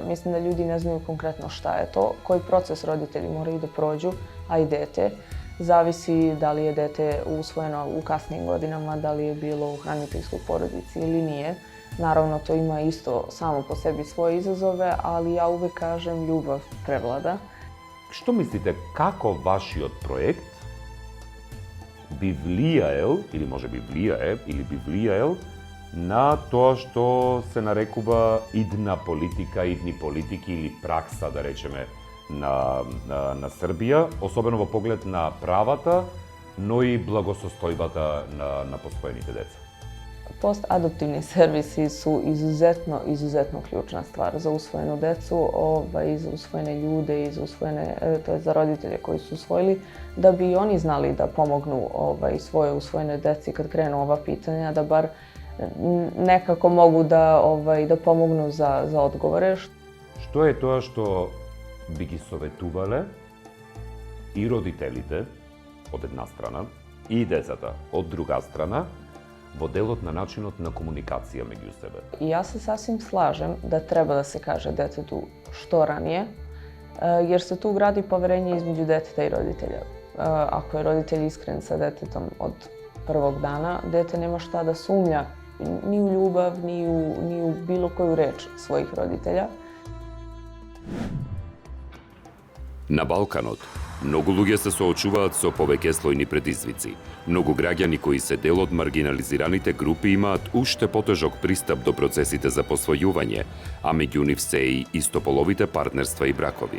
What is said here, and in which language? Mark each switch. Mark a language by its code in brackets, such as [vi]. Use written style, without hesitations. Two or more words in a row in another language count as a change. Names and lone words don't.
[sr] Mislim da ljudi ne znaju konkretno šta je to, koji proces roditelji moraju da prođu, a i dete. Zavisi da li je dete usvojeno u kasnijim godinama, da li je bilo u hraniteljskoj porodici ili nije. Naravno, to ima isto samo po sebi svoje izazove, ali ja uvek kažem ljubav prevlada. [mk] Што мислите, како вашиот проект би влијаел, или може би влијае, или би влијаел на тоа што се нарекува идна политика, идни политики или пракса, да речеме, на Србија, особено во поглед на правата, но и благосостојбата на посвоените деца? [sr] Post-adoptivni servisi su izuzetno ključna stvar za usvojenu decu, i za usvojene ljude, i to je za roditelje koji su usvojili, da bi oni znali da pomognu svoje usvojene deci kad krenu ova pitanja, da bar nekako mogu da pomognu za odgovore. [mk] Што е тоа што би ги советувале и родителите од една страна и децата од друга страна во делот на начинот на комуникација меѓу себе? [sr] Ja se sasvim slažem da treba da se kaže detetu što ranije, jer se tu gradi poverenje između deteta i roditelja. Ako je roditelj iskren sa detetom od prvog dana, dete nema šta da sumnja ni u ljubav, ni u bilo koju reč svojih roditelja. [mk] На Балканот, многу луѓе се соочуваат со повеќе слојни предизвици. Многу граѓани кои се дел од маргинализираните групи имаат уште потежок пристап до процесите за посвојување, а меѓу нив се и истополовите партнерства и бракови.